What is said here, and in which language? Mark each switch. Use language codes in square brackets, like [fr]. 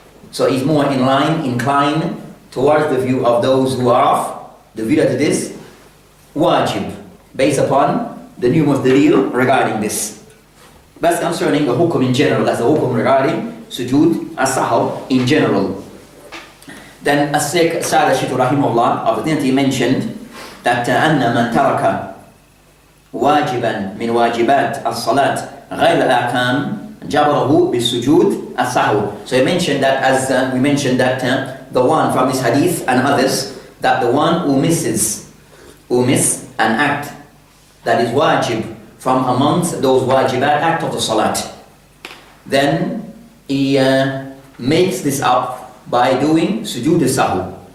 [en] So he's more inclined towards the view of those who are of the view that it is wajib, based upon the numerous delil regarding this. That's concerning the hukum in general, that's the hukum regarding Sujood Al Sahw in general. Then As-Shaykh Sa'ad al-Shittu rahimahullah, of the he mentioned that [ar] أن من ترك واجبا من واجبات الصلاة غير الأحكام جبره بالسجود السهو. [en] So he mentioned that, as we mentioned that the one from this hadith and others, that the one who miss an act that is wajib from amongst those wajibat act of the salat, then he makes this up by doing sujood al-sahw.